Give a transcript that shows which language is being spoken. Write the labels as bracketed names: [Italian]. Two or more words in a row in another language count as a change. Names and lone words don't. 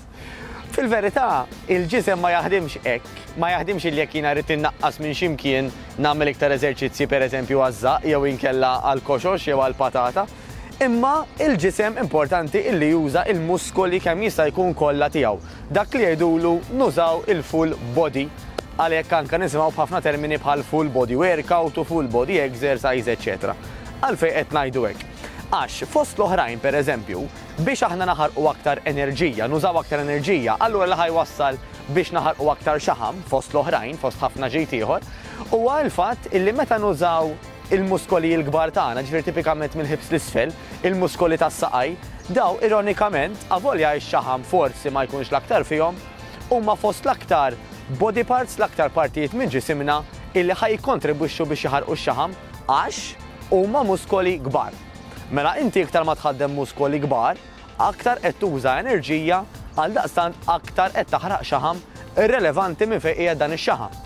[Maltese] Fil-verità, il-ġisem ma jaħdimx hekk, ma jaħdimx illi jekk jiena rrid innaqqas minn x'imkien nagħmel iktar eżerċizzji pereżempju għaż-żaq jew inkella għall-koxox jew għall-patata. Imma il-ġisem importanti illi juża il-muskoli kemm jista' jkun kollha tiegħu. Dak li jgħidulu nużaw il- [English] full body, [Maltese] għalhekk anke nisimgħu b'ħafna termini bħal [English] full body workout [Maltese] u [English] full body exercise, [Maltese] etc. Għalfejn qed ngħidu hekk. Għax fost l-oħrajn pereżempju biex aħna naħarqu aktar enerġija, nużaw aktar enerġija, allura li ħajwassal biex naħarqu aktar xaħam fost l-oħrajn, fost ħafna ġejt ieħor, huwa l-fatt illi meta nużaw il-muskoli l-kbar tagħna, ġifier tipikament mill-ħibs l-isfel, il-muskoli tas-saqaj, daw ironikament avolja x-xaħam forsi ma jkunx l-aktar fihom, huma fost l-aktar [English] body parts, [Maltese] l-aktar partijiet minn ġisimna illi ħajkontribwixxu biex jaħarqu x-xaħam għax huma muskoli kbar. Mela inti iktar ma tħaddem muskoli kbar, aktar qed tuża enerġija għaldaqstant aktar qed taħraq xaħam irrelevanti minn fejn qiegħed dan ix-xaħam.